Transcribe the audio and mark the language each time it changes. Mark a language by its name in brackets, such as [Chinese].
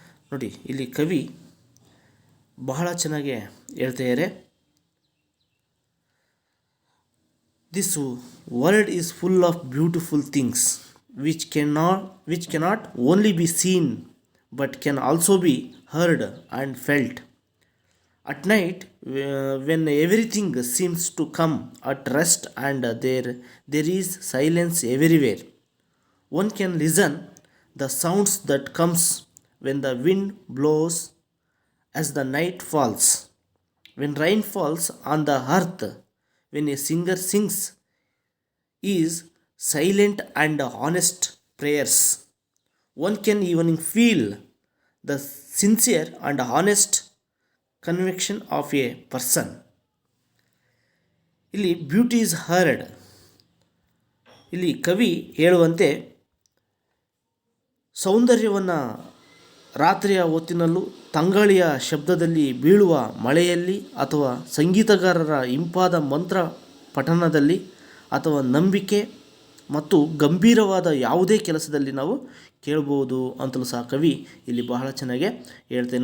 [Kannada] ನೋಡಿ, ಇಲ್ಲಿ ಕವಿ ಬಹಳ ಚೆನ್ನಾಗಿ ಹೇಳ್ತಾ ಇದ್ದಾರೆ. [English] This world is full of beautiful things which cannot only be seen but can also be heard and felt. At night, when everything seems to come at rest and there is silence everywhere, one can listen the sounds that comes when the wind blows, as the night falls, when rain falls on the earth, when a singer sings his silent and honest prayers. One can even feel the sincere and honest conviction of a person. ಇಲ್ಲಿ beauty is heard. [Kannada] ಇಲ್ಲಿ ಕವಿ ಹೇಳುವಂತೆ ಸೌಂದರ್ಯವನ್ನು ರಾತ್ರಿಯ ಹೊತ್ತಿನಲ್ಲೂ, ತಂಗಾಳಿಯ ಶಬ್ದದಲ್ಲಿ ಬೀಳುವ ಮಳೆಯಲ್ಲಿ, ಅಥವಾ ಸಂಗೀತಗಾರರ ಇಂಪಾದ ಮಂತ್ರ ಪಠಣದಲ್ಲಿ, ಅಥವಾ ನಂಬಿಕೆ ಮತ್ತು ಗಂಭೀರವಾದ ಯಾವುದೇ ಕೆಲಸದಲ್ಲಿ ನಾವು ಕೇಳ್ಬೋದು ಅಂತಲೂ ಸಹ ಕವಿ ಇಲ್ಲಿ ಬಹಳ ಚೆನ್ನಾಗಿ ಹೇಳ್ತೇನೆ.